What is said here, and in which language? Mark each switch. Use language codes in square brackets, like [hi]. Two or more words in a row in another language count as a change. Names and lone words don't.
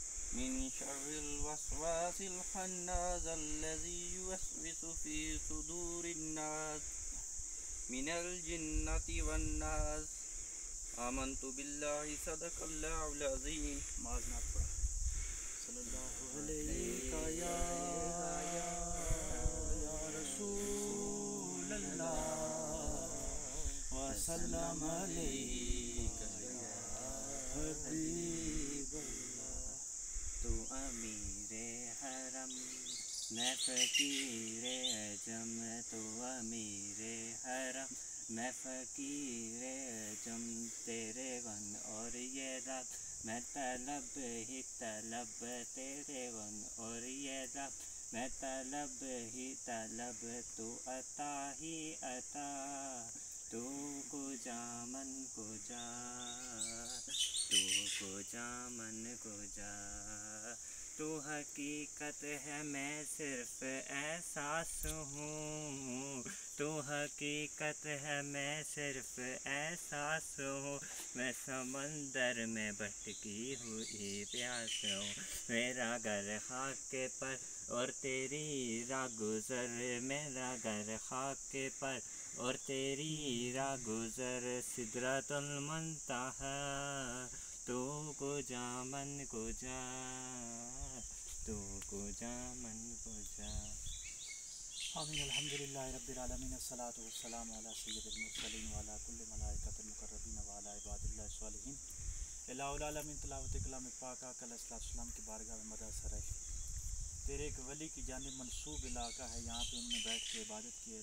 [ar] من شر الوسواس الخناس الذي يوسوس في صدور الناس من الجنة والناس. آمنت بالله صدق الله العظيم. صلی اللہ علیہ یا رسول اللہ وسلم علیک یا حبیب اللہ. [ur] تو امیر حرم میں فقیر اعجم، تو امیر حرم میں فقیر اعجم، تیرے غن اور یہ رب میں طلب ہی طلب، تیرے غن اور یہ رب میں طلب ہی طلب، تو عطا ہی عطا، [fa] تو کجا من کجا، تو کجا من کجا. [ur] تو حقیقت ہے میں صرف احساس ہوں، تو حقیقت ہے میں صرف احساس ہوں، میں سمندر میں بھٹکی ہوئی پیاس ہوں. میرا گھر خاک پر اور تیری راہ گزر، میرا گھر خاک پر اور تیری راہ گزر، سدرۃ المنتہی، [fa] تو کجا من کجا، تو کجا من کجا. [ar] آمین. الحمدللہ رب العالمین، الصلاۃ والسلام علی سید المرسلین وعلی کل ملائکۃ المقربین وعلی عباد اللہ الصالحین. [ur] الہ العالمین تلاوت کلام پاک آقا علیہ السلام کی بارگاہ میں مدح سر ہے. تیرے ایک ولی کی جانب منسوب علاقہ ہے، یہاں پہ انہوں نے بیٹھ کے عبادت کی.